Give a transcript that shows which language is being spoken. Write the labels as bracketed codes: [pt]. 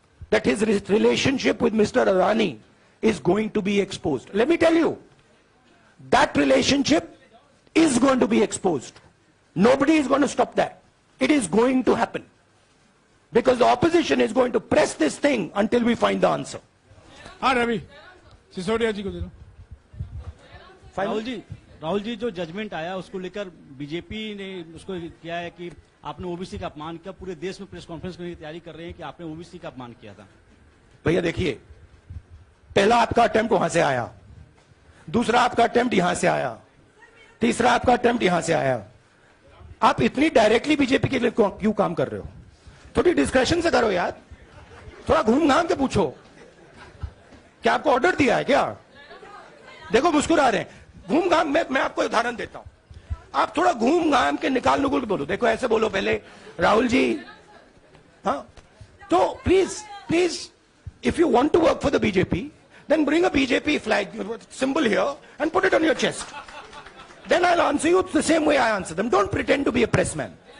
[en] That his relationship with Mr. Adani is going to be exposed. Let me tell you, that relationship is going to be exposed. Nobody is going to stop that. It is going to happen. Because the opposition is going to press this thing until we find the answer. [hi] हाँ रवि, सिसोदिया जी को दे दो। [en] Final? [hi] Rahul ji, Rahul ji, जो judgement आया उसको लेकर BJP ने उसको किया है कि आपने ओबीसी का अपमान किया, पूरे देश में प्रेस कॉन्फ्रेंस करने की तैयारी कर रहे हैं कि आपने ओबीसी का अपमान किया था। भैया देखिए, पहला आपका अटेम्प्ट वहां से आया, दूसरा आपका अटेम्प्ट यहां से आया, तीसरा आपका अटेम्प्ट यहां से आया। आप इतनी डायरेक्टली बीजेपी के लिए क्यों काम कर रहे हो? थोड़ी डिस्कशन से करो यार, थोड़ा घूम घाम के पूछो। क्या आपको ऑर्डर दिया है क्या? देखो मुस्कुरा रहे हैं। घूम घाम, मैं आपको उदाहरण देता हूं, आप थोड़ा घूम घाम के निकाल नुकुल के बोलो। देखो ऐसे बोलो पहले, राहुल जी, हाँ, तो please [en] if you want to work for the BJP, then bring a BJP flag symbol here and put it on your chest. Then I'll answer you the same way I answer them. Don't pretend to be a pressman.